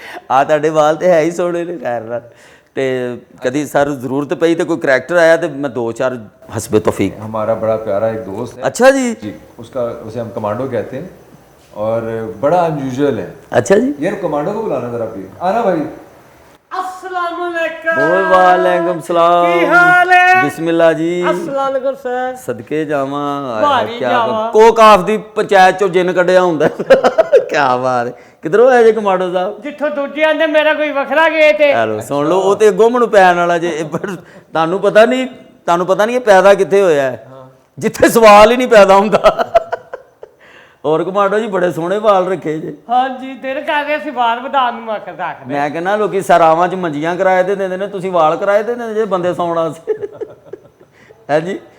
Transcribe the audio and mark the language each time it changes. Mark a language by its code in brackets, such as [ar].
[pa] ਆ ਤੁਹਾਡੇ ਵਾਲ ਤੇ ਹੈ ਹੀ ਸੋਹਣੇ ਨੇ ਖੈਰ ਨਾਲ ਤੇ ਕਦੀ ਸਰ ਜ਼ਰੂਰਤ ਪਈ ਤੇ ਕੋਈ ਕਰੈਕਟਰ ਆਇਆ ਤੇ [hi] मैं 2-4 हस्बे तौफीक। हमारा बड़ा प्यारा एक दोस्त है अच्छा जी। जी, उसका उसे हम कमांडो कहते हैं और बड़ा अनयूजुअल है। अच्छा जी। यार कमांडो को बुलाना जरा प्लीज, आना भाई। अस्सलाम वालेकुम। वालेकुम सलाम। [pa] की हाल है? [hi] बिस्मिल्लाह जी। अस्सलाम वालेकुम सर। [pa] सदके जावा भारी जावा। कोकाफ दी पंचायत चो जिन कढ़िया हुंदा क्या बात है। किधरों आए जे कमांडो साहब? ਜਿੱਥੋਂ ਦੂਜੇ ਆਂਦੇ ਮੇਰਾ ਕੋਈ ਵੱਖਰਾ ਗੇਟ ਹੈ। ਹੈਲੋ ਸੁਣ ਲਓ ਉਹ ਤੇ ਅੱਗੋਂ ਮੈਨੂੰ ਪੈਣ ਵਾਲਾ ਜੇ ਤੁਹਾਨੂੰ ਪਤਾ ਨਹੀਂ ਇਹ ਪੈਦਾ ਕਿੱਥੇ ਹੋਇਆ ਹੈ ਜਿੱਥੇ ਸਵਾਲ ਹੀ ਨਹੀਂ ਪੈਦਾ ਹੁੰਦਾ। ਹੋਰ ਕਮਾਂਡੋ ਜੀ ਬੜੇ ਸੋਹਣੇ ਵਾਲ ਰੱਖੇ ਜੇ। ਹਾਂਜੀ ਦਿਲ ਕਰ ਰਿਹਾ ਸੀ ਵਾਲ ਵਧਾਉਣ ਨੂੰ ਆਖਰ ਰੱਖਦੇ। ਮੈਂ ਕਹਿੰਦਾ ਲੋਕੀ ਸਰਾਵਾਂ 'ਚ ਮੰਜੀਆਂ ਕਿਰਾਏ ਤੇ ਦਿੰਦੇ ਨੇ ਤੁਸੀਂ ਵਾਲ ਕਿਰਾਏ ਤੇ ਦਿੰਦੇ ਜੇ ਬੰਦੇ ਸੌਣ ਵਾਸਤੇ ਹੈ ਜੀ।